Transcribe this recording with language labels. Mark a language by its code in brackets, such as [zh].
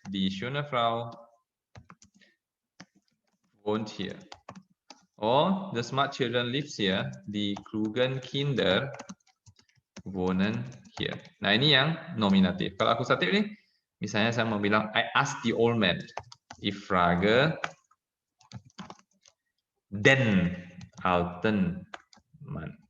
[de] Die schöne Frau wohnt hier. [en] Oh, the smart children lives here. [de] Die klugen Kinder wohnen hier. [id] Nah, ini yang nominatif. Kalau akusatif nih, misalnya saya mau bilang [en] I ask the old man. [de] Ich frage den alten Mann.